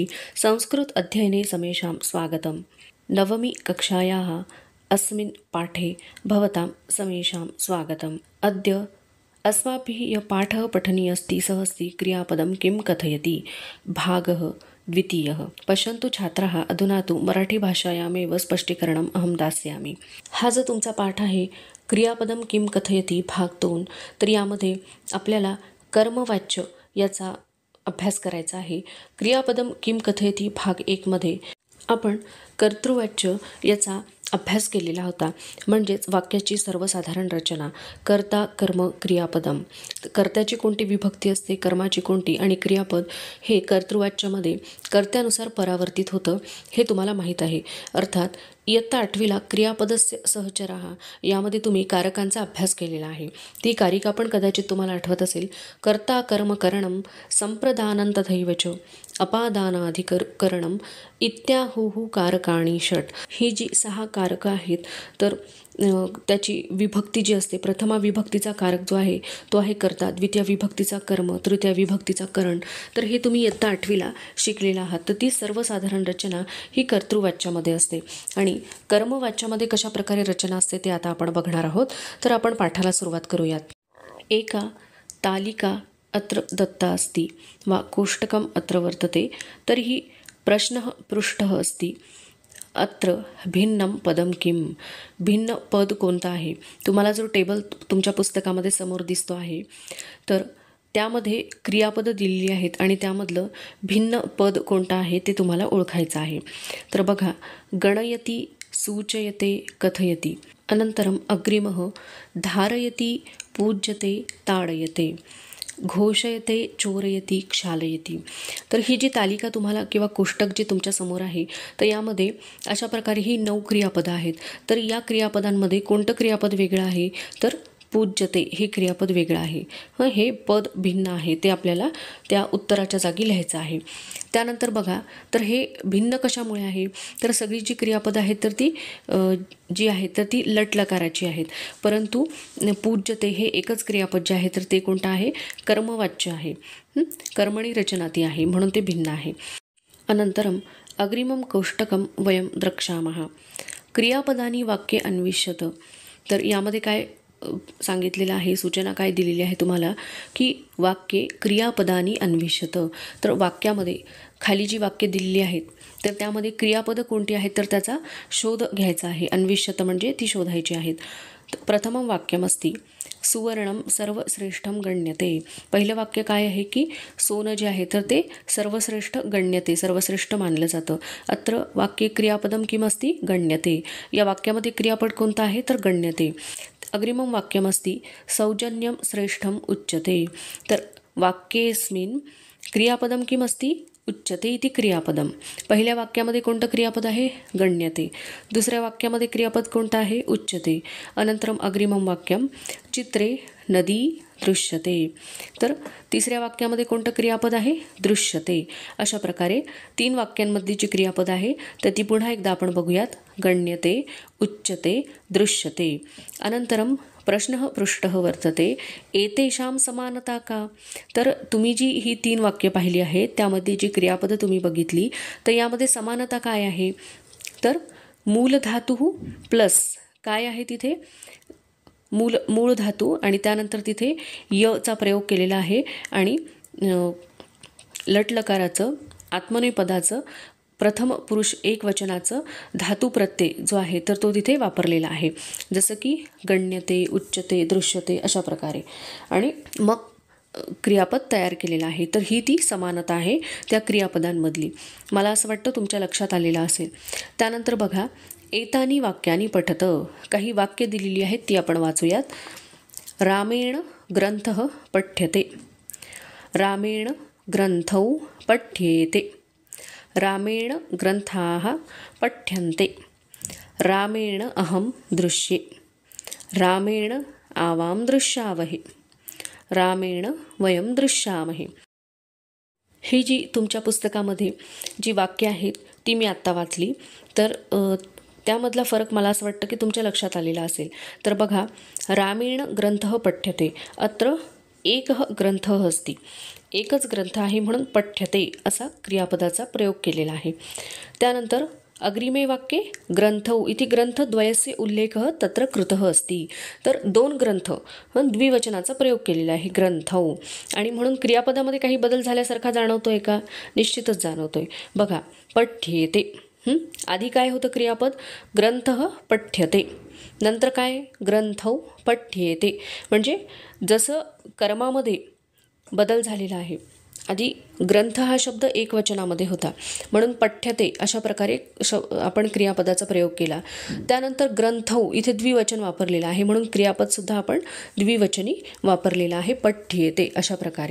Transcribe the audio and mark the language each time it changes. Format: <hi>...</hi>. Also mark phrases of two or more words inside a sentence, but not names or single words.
<sa>संस्कृत अध्ययने समेषां स्वागतम्। नवमी कक्षायाः अस्मिन् पाठे भवतां समेषां स्वागतम्। अद्य अस्माभिः यः पाठः पठनीयः अस्ति सः अस्ति क्रियापदं किं कथयति, भागः द्वितीयः। पश्यन्तु छात्राः, अधुना तु मराठीभाषायामेव स्पष्टीकरणम् अहं दास्यामि।</sa> <mr>हा जो तुमचा पाठ आहे</mr> <sa>क्रियापदं किं कथयति</sa> <mr>भाग 2, तर यामध्ये आपल्याला कर्मवाच्य याचा अभ्यास करायचा आहे।</mr> <sa>क्रियापदम किम कथयति</sa> <mr>भाग 1 मध्ये आपण कर्तृवाच्य याचा अभ्यास केलेला होता, म्हणजेच वाक्याची सर्वसाधारण रचना, कर्ता कर्म क्रियापदम, कर्त्याची कोणती विभक्ती असते, कर्माची कोणती, आणि क्रियापद हे कर्तृवाच्यामध्ये कर्त्यानुसार परावर्तित होतं हे तुम्हाला माहीत आहे। अर्थात इयत्ता 8वीला</mr> <sa>क्रियापदस्य सहचराः</sa> <mr>यामध्ये तुम्ही कारकांचा अभ्यास केलेला आहे। ती कारिका पण कदाचित तुम्हाला आठवत असेल।</mr> <sa>कर्ता कर्म करणं संप्रदानं तथैव च अपादानाधिकरणं इत्याहुः कारकाणि षट।</sa> <mr>ही जी 6 कारकं आहेत, तर त्याची विभक्ती जी असते, प्रथमा विभक्तीचा कारक जो आहे तो आहे कर्ता, द्वितीय विभक्तीचा कर्म, तृतीय विभक्तीचा करण। तर हे तुम्ही इयत्ता 8वीला शिकलेला आहात। तर ती सर्वसाधारण रचना ही कर्तृवाच्यामध्ये असते आणि कर्मवाच्यामध्ये कशा प्रकारे रचना असते ते आता आपण बघणार आहोत। तर आपण पाठाला सुरुवात करूयात।</mr> <sa>एका तालिका अत्र दत्ता अस्ति वा कोष्टकम् अत्र वर्तते, तर्हि प्रश्नः पृष्ठः अस्ति। अत्र भिन्नं पदं किम,</sa> <mr>भिन्न पद कोणतं आहे। तुम्हाला जो टेबल तुमच्या पुस्तकामध्ये समोर दिसतो आहे, तर त्यामध्ये क्रियापद दिलेली आहेत आणि त्यामधलं भिन्न पद कोणतं आहे ते तुम्हाला ओळखायचं आहे। तर बघा,</mr> <sa>गणयति, सूचयते, कथयति, अनन्तरम् अग्रिमः धारयति, पूज्यते, ताडयते, घोषयते, चोरयति, क्षालयति।</sa> <mr>तर ही जी तालिका तुम्हाला किंवा कोष्टक जे तुमच्या समोर आहे, तर यामध्ये अशा प्रकारे ही 9 क्रियापदं आहेत। तर या क्रियापदांमध्ये कोणतं क्रियापद वेगळं आहे, तर पूज्यते हे क्रियापद वेगळं आहे। हे पद भिन्न आहे, ते आपल्याला त्या उत्तराच्या जागी लिहायचं आहे। त्यानंतर बघा, तर हे भिन्न कशामुळे आहे, तर सगळी जी क्रियापदं आहेत तर ती जी आहेत तर ती लटलकाराची आहेत, परंतु पूज्यते हे एकच क्रियापद जे आहे तर ते कोणतं आहे, कर्मवाच्य आहे। कर्मणी रचना ती आहे, म्हणून ते भिन्न आहे।</mr> <sa>अनंतरम अग्रिमं कोष्टकं वयं द्रक्ष्यामः। क्रियापदानी वाक्ये अन्विष्यत।</sa> <mr>तर यामध्ये काय सांगितलेलं आहे, सूचना काय दिलेली आहे तुम्हाला, की</mr> <sa>वाक्ये क्रियापदानी अन्विष्यत।</sa> <mr>तर वाक्यामध्ये खाली जी वाक्ये दिलेली आहेत तर त्यामध्ये क्रियापद कोणती आहेत तर त्याचा शोध घ्यायचा आहे। अन्विष्यत म्हणजे ती शोधायची आहेत।</mr> <sa>प्रथमं वाक्यमस्ति सुवर्णं सर्वश्रेष्ठं गण्यते।</sa> <mr>पहिलं वाक्य काय आहे की सोनं जे आहे तर ते</mr> <sa>सर्वश्रेष्ठ गण्यते,</sa> <mr>सर्वश्रेष्ठ मानलं जातं।</mr> <sa>अत्र वाक्ये क्रियापदं किमस्ति, गण्यते।</sa> <mr>या वाक्यामध्ये क्रियापद कोणतं आहे तर गण्यते।</mr> <sa>अग्रिमं वाक्यमस्ति सौजन्यं श्रेष्ठम् उच्यते। तर वाक्येऽस्मिन् क्रियापदं किमस्ति, उच्यते इति क्रियापदम।</sa> <mr>पहिल्या वाक्यामध्ये कोणतं क्रियापद आहे, गण्यते। दुसऱ्या वाक्यामध्ये क्रियापद कोणतं आहे, उच्यते।</mr> <sa>अनंतरम अग्रिमं वाक्यम चित्रे नदी दृश्यते।</sa> <mr>तर तिसऱ्या वाक्यामध्ये कोणतं क्रियापद आहे, दृश्यते। अशा प्रकारे 3 वाक्यांमधली जी क्रियापद आहे तर ती पुन्हा एकदा आपण बघूयात,</mr> <sa>गण्यते, उच्यते, दृश्यते। अनंतरम प्रश्नः पृष्ठः वर्तते, एतेषां समानता का।</sa> <mr>तर तुम्ही जी ही 3 वाक्य पाहिली आहेत त्यामध्ये जी क्रियापद तुम्ही बघितली, तर यामध्ये समानता काय आहे, तर मूल धातू प्लस काय आहे तिथे, मूळ धातू, आणि त्यानंतर तिथे यचा प्रयोग केलेला आहे आणि लटलकाराचं आत्मनेपदाचं प्रथम पुरुष एकवचनाचं धातू प्रत्यय जो आहे तर तो तिथे वापरलेला आहे, जसं की</mr> <sa>गण्यते, उच्यते, दृश्यते</sa> <mr>अशा प्रकारे, आणि मग क्रियापद तयार केलेला आहे। तर ही ती समानता आहे त्या क्रियापदांमधली। मला असं वाटतं तुमच्या लक्षात आलेलं असेल। त्यानंतर बघा,</mr> <sa>एतानी वाक्यानी पठत।</sa> <mr>काही वाक्य दिलेली आहेत ती आपण वाचूयात।</mr> <sa>रामेण ग्रंथः पठ्यते, रामेण ग्रंथौ पठ्येते, रामेण ग्रंथाः पठ्यन्ते, रामेण अहं दृश्ये, रामेण आवां दृश्यावहे, रामेण वयं दृश्यामहे।</sa> <mr>ही जी तुमच्या पुस्तकामध्ये जी वाक्य आहेत ती मी आत्ता वाचली, तर त्यामधला फरक मला असं वाटतं की तुमच्या लक्षात आलेला असेल। तर बघा,</mr> <sa>रामेण ग्रंथः पठ्यते, अत्र एकः ग्रंथः अस्ति।</sa> <mr>एकच ग्रंथ आहे म्हणून पठ्यते असा क्रियापदाचा प्रयोग केलेला आहे.</mr> <sa>त्यानंतर अग्रिमे वाक्ये ग्रंथौ इति ग्रंथद्वयस्य उल्लेखः तत्र कृतः अस्ति.</sa> <mr>तर दोन ग्रंथ द्विवचनाचा प्रयोग केलेला आहे ग्रंथौ, आणि म्हणून क्रियापदामध्ये काही बदल झाल्यासारखा जाणवतोय का? निश्चितच जाणवतोय. बघा, पठ्येते आधी काय होतं क्रियापद?</mr> <sa>ग्रंथः पठ्यते.</sa> <mr>नंतर काय?</mr> <sa>ग्रंथौ पठ्येते.</sa> <mr>म्हणजे जसं कर्मामध्ये बदल झालेला आहे. आधी ग्रंथ हा शब्द एकवचनामध्ये होता म्हणून पठ्यते अशा प्रकारे आपण क्रियापदाचा प्रयोग केला. त्यानंतर ग्रंथौ इथे द्विवचन वापरलेलं आहे म्हणून क्रियापदसुद्धा आपण द्विवचनी वापरलेलं आहे, पठ्येते अशा प्रकारे.</mr>